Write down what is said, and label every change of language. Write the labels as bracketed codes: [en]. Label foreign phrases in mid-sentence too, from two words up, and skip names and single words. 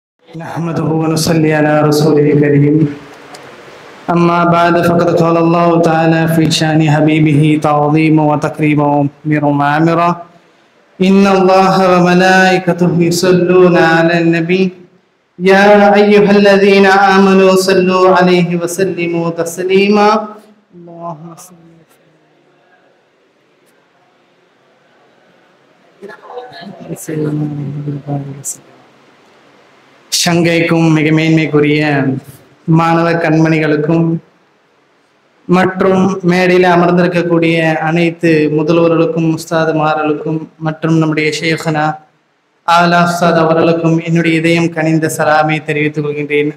[ar] نحمده ونصلي على رسوله الكريم أما بعد فقد قال الله تعالى في شأن حبيبه تعظيما وتكريما ومعامرا إن الله وملائكته يصلون على النبي يا أيها الذين آمنوا صلوا عليه وسلموا تسليما اللهم صل [ta] சங்கைக்கும் மிக மேன்மைக்குரிய மாணவ கண்மணிகளுக்கும் மற்றும் மேடையில் அமர்ந்திருக்கக்கூடிய அனைத்து முதல்வர்களுக்கும் உஸ்தாதுமார்களுக்கும் மற்றும் நம்முடைய ஷேഖனா ஆலா உஸ்தாத் அவர்களுக்கும் என்னுடைய இதயம் கனிந்த சலாமை தெரிவித்துக் கொள்கின்றேன்.